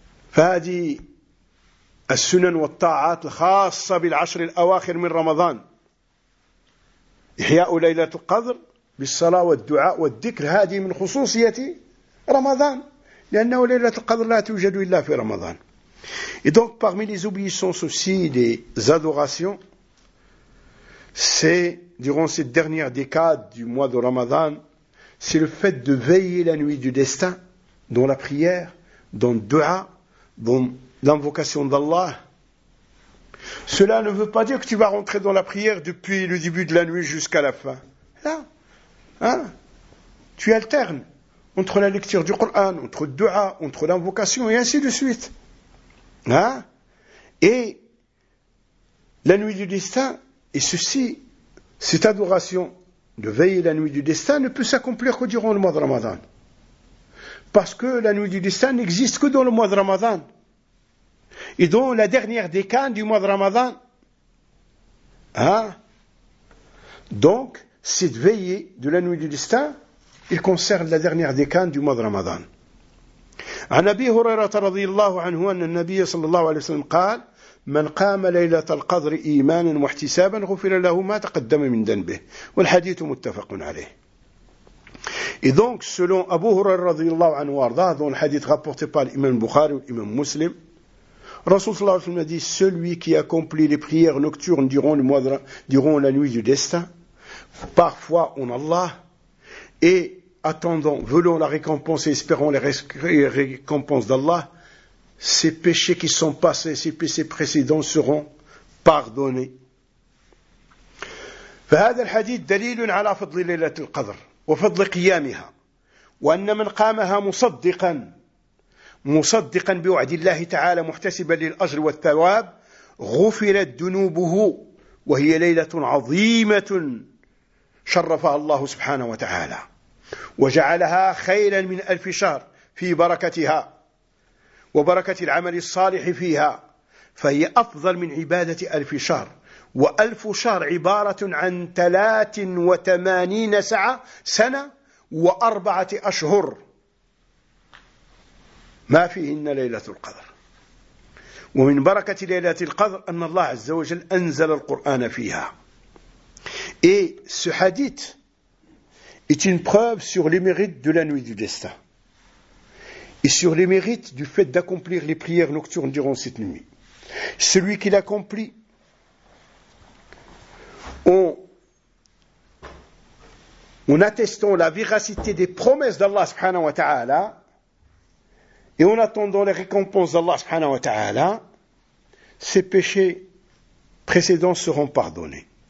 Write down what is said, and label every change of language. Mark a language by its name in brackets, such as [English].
[Arabic] فهذه السنن والطاعات الخاصة بالعشر الأواخر من رمضان، إحياء ليلة القدر بالصلاة والدعاء والذكر، هذه من خصوصية رمضان لأنه ليلة القدر لا توجد إلا في رمضان. [French] Et donc parmi les obéissances aussi, les adorations, c'est durant cette dernière décade du mois de Ramadan, c'est le fait de veiller la nuit du destin dans la prière, dans le dua, dans l'invocation d'Allah. Cela ne veut pas dire que tu vas rentrer dans la prière depuis le début de la nuit jusqu'à la fin. Là, hein, tu alternes entre la lecture du Coran, entre le dua, entre l'invocation et ainsi de suite. Hein? Et la nuit du destin, et ceci, cette adoration de veiller la nuit du destin ne peut s'accomplir que durant le mois de Ramadan. Parce que la nuit du destin n'existe que dans le mois de Ramadan. Et dans la dernière décade du mois de Ramadan. Hein? Donc, cette veillée de la nuit du destin, il concerne la dernière décade du mois de Ramadan. [Arabic] عن أبي هريرة رضي الله عنه أن النبي صلى الله عليه وسلم قال من قام ليلة القدر إيمانا واحتسابا غفر له ما تقدم من ذنبه والحديث متفق عليه. [French] Et donc selon Abu Hurayra [Arabic] رضي الله عنه وارضاه [French] dans le hadith rapporté par l'imam Bukhari et l'imam Muslim, Rasoul [Arabic] صلى الله عليه وسلم [French] a dit celui qui accomplit les prières nocturnes durant la nuit du destin, parfois en Allah et attendant, voulant la récompense et espérant les récompenses d'Allah, ses péchés qui sont passés, ses péchés précédents seront pardonnés. [Arabic] فهذا الحديث دليل على فضل ليلة القدر وفضل قيامها وأن من قامها مصدقا بوعد الله تعالى محتسبا للأجر والثواب غفرت ذنوبه وهي ليلة عظيمة شرفها الله سبحانه وتعالى وجعلها خيرا من ألف شهر في بركتها وبركة العمل الصالح فيها فهي أفضل من عبادة ألف شهر وألف شهر عبارة عن 83 سنة وأربعة أشهر ما فيهن ليلة القدر ومن بركة ليلة القدر أن الله عز وجل أنزل القرآن فيها إي سحديت [French] est une preuve sur les mérites de la nuit du destin et sur les mérites du fait d'accomplir les prières nocturnes durant cette nuit. Celui qui l'accomplit en attestant la véracité des promesses d'Allah subhanahu wa ta'ala et en attendant les récompenses d'Allah subhanahu wa ta'ala, ses péchés précédents seront pardonnés.